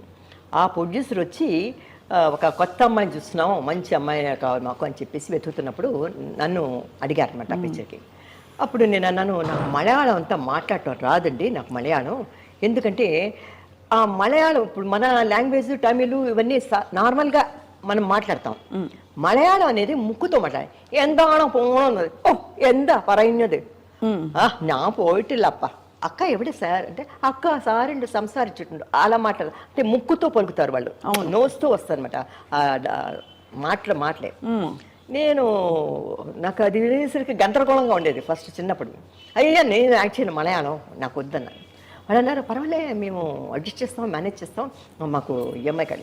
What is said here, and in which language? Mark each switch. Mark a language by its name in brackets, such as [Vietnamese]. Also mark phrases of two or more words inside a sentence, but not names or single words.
[Telugu] ఆ ప్రొడ్యూసర్ వచ్చి ఒక కొత్త అమ్మాయిని చూస్తున్నాం, మంచి అమ్మాయి కావాలి మాకు అని చెప్పేసి వెతుకుతున్నప్పుడు నన్ను అడిగారు అనమాట ఆ పిక్చర్కి. అప్పుడు నేను అన్నాను, నాకు మలయాళం అంతా మాట్లాడటం రాదండి, నాకు మలయాళం. ఎందుకంటే ఆ మలయాళం ఇప్పుడు మన లాంగ్వేజ్ తమిళ్ ఇవన్నీ నార్మల్గా మనం మాట్లాడతాం. మలయాళం అనేది ముక్కుతో మాట్లాడాలి. [Malayalam] ఎందాണോ പോണത്, ഓ എന്താ പറയുന്നത്, ഞാൻ പോയിട്ടില്ലപ്പ, [Telugu] అక్క ఎవడే సార్ అంటే అక్క సార్ సంసారించుండు అలా మాట్లాడారు. అంటే ముక్కుతో పలుకుతారు వాళ్ళు, నోస్తూ వస్తారు అనమాట. మాటలే. నేను నాకు అది వినేసరికి గందరగోళంగా ఉండేది ఫస్ట్ చిన్నప్పుడు. అయ్యా నేను యాక్చువల్లీ మలయాళం నాకు వద్దన్నాను. వాళ్ళు అన్నారు పర్వాలే మేము అడ్జస్ట్ చేస్తాం, మేనేజ్ చేస్తాం, మాకు ఈఎంఐ కాదు.